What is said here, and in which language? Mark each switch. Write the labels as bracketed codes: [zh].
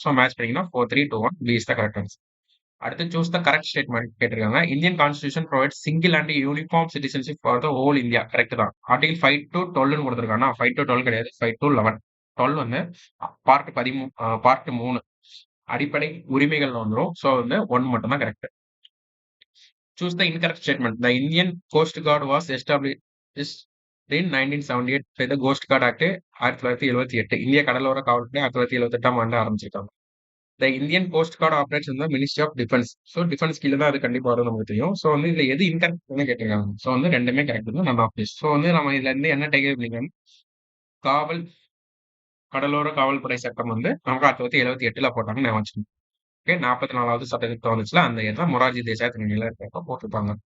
[ta] So match பண்ணீங்கன்னா 4, 3, 2, 1 [en] B is the correct answer. [ta] அடுத்து choose the correct statement கேட்டிருக்காங்க. [en] Indian constitution provides single and uniform citizenship for the whole India. [ta] Correct தான். Article 5 to 12 கொடுத்துருக்காங்க. 5 to 12 கிடையாது. 5 to 11. 12 வந்து part 13 part 3 அடிப்படை உரிமைகள்ல வந்துரும். So வந்து 1 மட்டும் தான் correct. [en] Choose the incorrect statement. The Indian Coast Guard was established in 1978 by the Coast Guard Act 1978. [ta] இந்திய கடலோர காவல்படை 1978ஆம் ஆண்டு ஆரம்பிச்சிருக்காங்க. [en] The Indian Coast Guard operates in the Ministry of Defense. [ta] So defence கீழ தான் அது கண்டிப்பா வரும் நமக்கு தெரியும். ஸோ வந்து இதுல எது இன்கரெக்ட்னு கேட்டிருக்காங்க. ஸோ வந்து 2மே கரெக்ட் தான். None of this. ஸோ வந்து நம்ம இதுல இருந்து என்ன டேக் பண்ணிக்கலாம்? காவல் கடலோர காவல்படை சட்டம் வந்து நமக்கு 1978ல போட்டாங்கன்னு ஞாபகம் வச்சுக்கணும். ஓகே. 44வது சட்ட திருத்தம் வந்துச்சுல அந்த இயர் தான் மொரார்ஜி தேசாய் தலைமையில இருக்கப்ப போட்டிருப்பாங்க.